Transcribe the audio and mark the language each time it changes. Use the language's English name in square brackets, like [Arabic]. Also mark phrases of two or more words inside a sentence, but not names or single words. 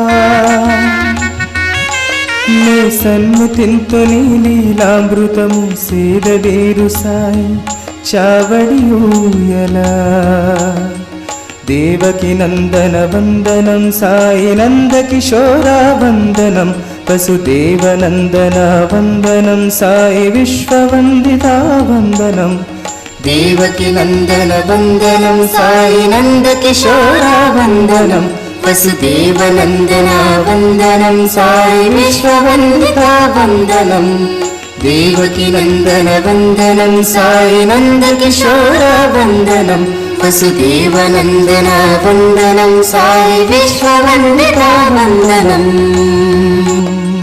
[Telugu] నీ సన్ముతింతు నీ లీలామృతము సేదవేరు సాయి చావడి ఊయలా [Sanskrit] దేవకి నందన వందనం సాయి నంద కిశోర వందనం వసుదేవ నందన వందనం సాయి విశ్వవందిత వందనం देवकी नंदन वंदनम साई नंद किशोर वंदनम वसुदेव नंदन वंदनम साई विश्ववंदिता वंदनम देवकी नंदन वंदनम साई नंद किशोर वंदनम वसुदेव नंदन वंदनम साई विश्ववंदिता वंदनम